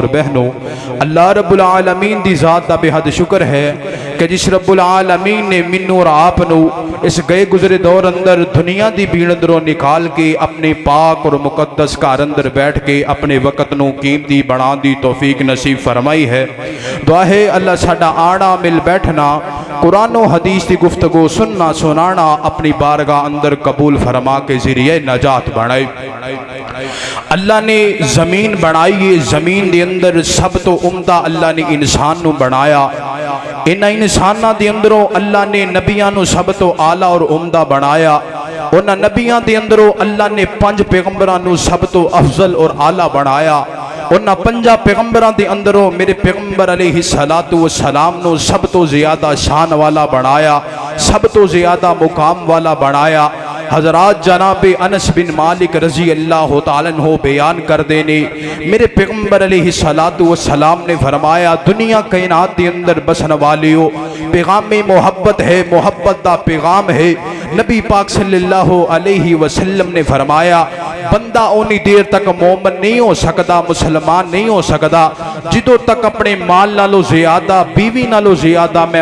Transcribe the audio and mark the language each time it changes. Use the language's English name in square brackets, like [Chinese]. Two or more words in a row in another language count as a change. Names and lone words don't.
[Punjabi] بہنوں اللہ رب العالمین دی ذات دا بے حد شکر ہے کہ جس رب العالمین نے منو اور آپ نو اس گئے گزرے دور اندر دنیا دی بھیڑ اندروں نکال کے اپنے پاک اور مقدس کار اندر بیٹھ کے اپنے وقت نو قیمتی بنا دی توفیق نصیب فرمائی ہے دعا ہے اللہ ساڈا آڑا مل بیٹھنا قرآن و حدیث دی گفتگو سننا سنانا اپنی بارگاہ اندر قبول فرما کے ذریعہ نجات بنائے اللہ نے زمین بنائی زمین دے اندر سب تو عمدہ اللہ نے انسان نو بنایا ان انساناں دے اندروں اللہ نے نبیاں نو سب تو اعلیٰ اور عمدہ بنایا انہاں نبیاں دے اندروں اللہ نے 5 پیغمبراں نو سب تو افضل اور اعلیٰ بنایا انہاں 5 پیغمبراں دے اندروں میرے پیغمبر [Arabic] علیہ السلام [Punjabi] نو سب تو زیادہ شان والا بنایا سب تو زیادہ مقام والا بنایا حضرات جناب انس بن مالک [Arabic] رضی اللہ تعالیٰ عنہ [Punjabi] بیان کر دینے میرے پیغمبر [Arabic] علیہ السلام [Punjabi] نے فرمایا دنیا کائنات دے اندر بسن والیو پیغام محبت ہے محبت دا پیغام ہے نبی پاک [Arabic] صلی اللہ علیہ وسلم [Punjabi] نے فرمایا بندہ اونی دیر تک مومن نہیں ہو سکتا مسلمان نہیں ہو سکتا جدو تک اپنے مال نالو زیادہ بیوی نالو زیادہ میں